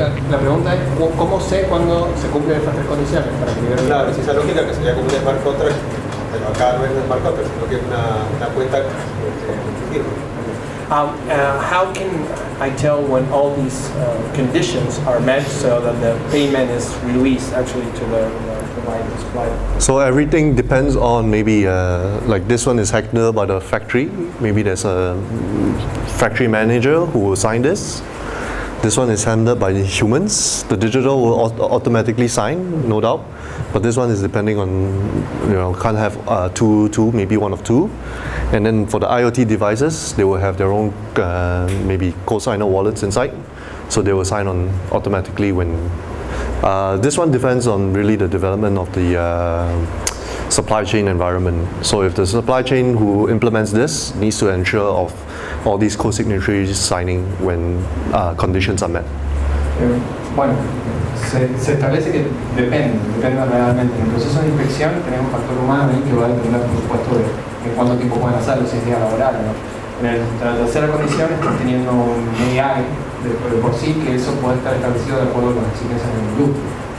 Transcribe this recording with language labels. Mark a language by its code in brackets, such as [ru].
[es] La pregunta es, ¿cómo sé cuándo se cumplen estas tres condiciones para que libere el pago? Claro, es esa lógica que sería como un smart contract, pero acá no es un smart contract, sino que es una cuenta firma. [en] How can I tell when all these conditions are met so that the payment is released actually to the supplier? So everything depends on maybe like this one is handled by the factory. Maybe there's a factory manager who will sign this. This one is handled by the humans. The digital will automatically sign, no doubt. But this one is depending on, can't have two, maybe one of two. And then for the IoT devices, they will have their own maybe co-signer wallets inside. So they will sign on automatically when. This one depends on really the development of the supply chain environment. So if the supply chain who implements this needs to ensure of all these co-signatories signing when conditions are met. [es] Bueno, se establece que depende realmente. En el proceso de inspección tenemos un factor humano ahí que va a depender, por supuesto, de en cuánto tiempo pueden hacerlo, si es día laboral o no. En la tercera condición estás teniendo un AI de por sí, que eso puede estar establecido de acuerdo con las exigencias del industria.